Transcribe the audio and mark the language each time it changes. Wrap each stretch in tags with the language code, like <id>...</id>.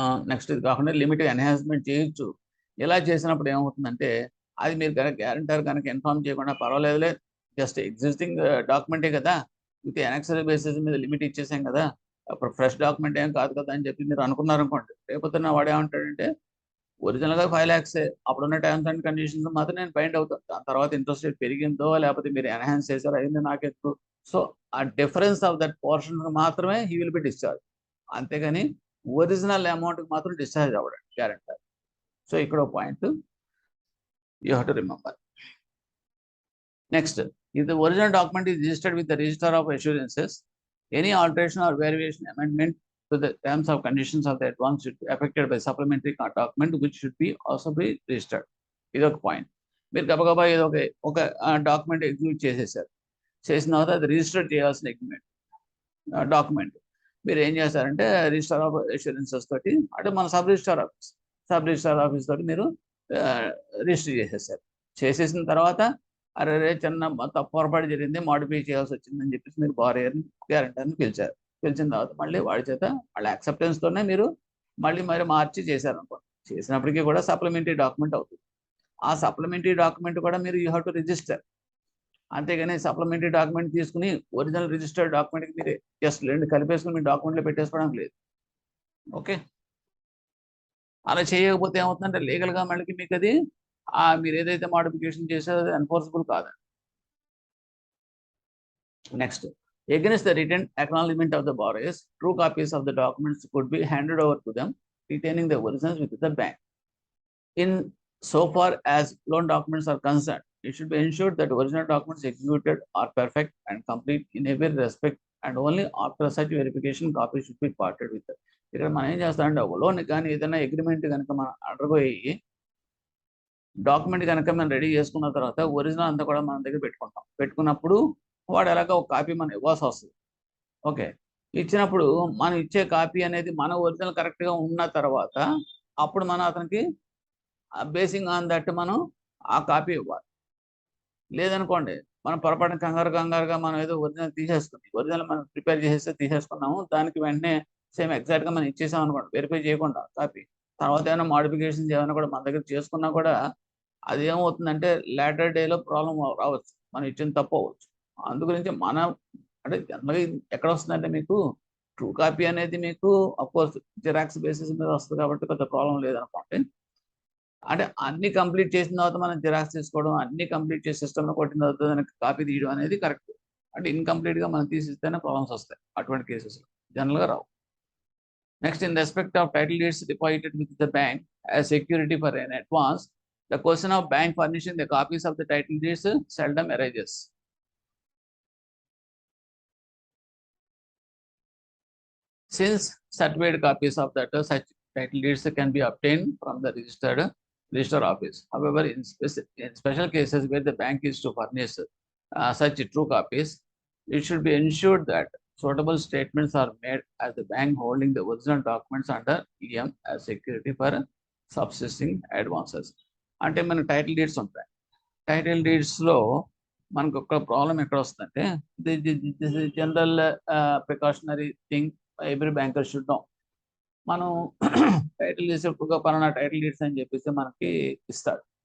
<te>Next ఇది కాకుండా limit enhancement చేయొచ్చు. ఇలా చేసినప్పుడు ఏమవుతుందంటే అది మీరు కనుక గ్యారెంటర్ కనుక ఇన్ఫార్మ్ చేయకుండా పర్వాలేదులే, జస్ట్ ఎగ్జిస్టింగ్ డాక్యుమెంటే కదా, విత్ ఎనెక్సరీ బేసిస్ మీద లిమిట్ ఇచ్చేసాం కదా, అప్పుడు ఫ్రెష్ డాక్యుమెంట్ ఏం కాదు కదా అని చెప్పి మీరు అనుకున్నారనుకోండి, రేపొద్దున వాడు ఏమంటాడంటే ఒరిజినల్గా 5 lakhs, అప్పుడున్న టర్మ్స్ అండ్ కండిషన్స్ మాత్రం నేను బైండ్ అవుతాను, దాని తర్వాత ఇంట్రెస్ట్ రేట్ పెరిగిందో లేకపోతే మీరు ఎన్హాన్స్ చేశారో అయింది నాకెందుకు. సో ఆ</te> <en>difference of that portion</en> <te>మాత్రమే</te> <en>he will be discharge,</en> <te>అంతేగాని ఒరిజినల్ అమౌంట్కి మాత్రం డిశ్చార్జ్ అవ్వడం గ్యారెంటర్.</te> <en>so</en> <te>ఇక్కడ</te> <en>Point you have to remember. Next, if the original document is registered with the register of assurances, any alteration or variation, amendment to the terms of conditions of the advance should be affected by supplementary document which should be also be registered.</en> <te>ఇది ఒక point. మీరు గబగబా ఏదో ఒక document execute చేసేసారు, చేసిన తర్వాత అది రిజిస్టర్ చేయాల్సిన డాక్యుమెంట్ మీరు ఏం చేస్తారంటే రిజిస్టర్ ఆఫ్ అష్యూరెన్సెస్ తోటి, అంటే మన సబ్ రిజిస్టర్ ఆఫీస్ తోటి మీరు రిజిస్టర్ చేసేసారు. చేసేసిన తర్వాత అరే చిన్న పొరపాటు జరిగింది, మాడిఫై చేయాల్సి వచ్చిందని చెప్పేసి మీరు గ్యారెంటర్ని పిలిచారు. పిలిచిన తర్వాత మళ్ళీ వాడి చేత వాళ్ళ యాక్సెప్టెన్స్తోనే మీరు మళ్ళీ మార్చి చేశారనుకోండి, చేసినప్పటికీ కూడా సప్లిమెంటరీ డాక్యుమెంట్ అవుతుంది. ఆ సప్లిమెంటరీ డాక్యుమెంట్ కూడా మీరు</te> <en>you have to register,</en> <te>అంతేగాని సప్లిమెంటరీ డాక్యుమెంట్ తీసుకుని ఒరిజినల్ రిజిస్టర్డ్ డాక్యుమెంట్కి మీరు జస్ట్ రెండు కలిపేసుకుని మీ డాక్యుమెంట్లో పెట్టేసుకోవడం లేదు. ఓకే, అలా చేయకపోతే ఏమవుతుందంటే లీగల్గా మళ్ళీ మీకు అది మీరు ఏదైతే మోడిఫికేషన్ చేశారో అది ఎన్ఫోర్సబుల్ కాదండి.</te> <en>Next, against the written acknowledgement of the borrowers, true copies of the documents could be handed over to them, retaining the originals with the bank. In so far as loan documents are concerned, it should be ensured that original documents executed are perfect and complete in every respect, and only after such verification copies should be parted with them.</en> <te>ఇక్కడ మనం ఏం చేస్తామంటే loan కానీ ఏదైనా agreement కనుక మనం అండర్పోయి document కనుక మనం రెడీ చేసుకున్న తర్వాత ఒరిజినల్ అంతా కూడా మన దగ్గర పెట్టుకున్నప్పుడు వాడు ఎలాగో ఒక కాపీ మనం ఇవ్వాల్సి వస్తుంది. ఓకే, ఇచ్చినప్పుడు మనం ఇచ్చే కాపీ అనేది మన ఒరిజినల్ కరెక్ట్గా ఉన్న తర్వాత అప్పుడు మనం అతనికి</te> <en>basing on that</en> <te>మనం ఆ కాపీ ఇవ్వాలి. లేదనుకోండి మనం పొరపాటున కంగారుగా మనం ఏదో ఒరిజినల్ ఒరిజినల్ మనం ప్రిపేర్ చేసేస్తే తీసేసుకున్నాము, దానికి వెంటనే సేమ్ ఎగ్జాక్ట్గా మనం ఇచ్చేసాం అనుకోండి, వెరిఫై చేయకుండా కాపీ, తర్వాత ఏమైనా మోడిఫికేషన్స్ ఏమైనా కూడా మన దగ్గర చేసుకున్నా కూడా అది ఏమవుతుందంటే లేటర్ డేలో ప్రాబ్లం రావచ్చు, మనం ఇచ్చిన తప్పు అవ్వచ్చు. అందు గురించి మనం అంటే జనరల్గా ఎక్కడ వస్తుందంటే మీకు ట్రూ కాపీ అనేది మీకు అఫ్కోర్స్ జిరాక్స్ బేసిస్ మీద వస్తుంది కాబట్టి పెద్ద ప్రాబ్లం లేదనుకోండి. అంటే అన్ని కంప్లీట్ చేసిన తర్వాత మనం జిరాక్స్ తీసుకోవడం, అన్ని కంప్లీట్ చేసి సిస్టమ్లో కొట్టిన తర్వాత దానికి కాపీ తీయడం అనేది కరెక్ట్. అంటే ఇన్కంప్లీట్గా మనం తీసిస్తేనే ప్రాబ్లమ్స్ వస్తాయి అటువంటి కేసెస్లో, జనరల్గా రావు.</te> <en>Next, in respect of title deeds deposited with the bank as security for an advance, the question of bank furnishing the copies of the title deeds seldom arises. Since certified copies of that such title deeds can be obtained from the register office. However, in special cases where the bank is to furnish such true copies, it should be ensured that suitable statements are made as the bank holding the original documents under EM as security for subsisting advances.</en> <te>అంటే మన title deeds ఉంటాయి. Title డీడ్స్లో మనకు ఒక problem ఎక్కడ వస్తుందంటే,</te> <en>This is general precautionary thing every banker should know.</en> <te>మనం title deeds ఎక్కువగా పలానా టైటిల్ డీడ్స్ అని చెప్పేసి మనకి ఇస్తాడు.</te>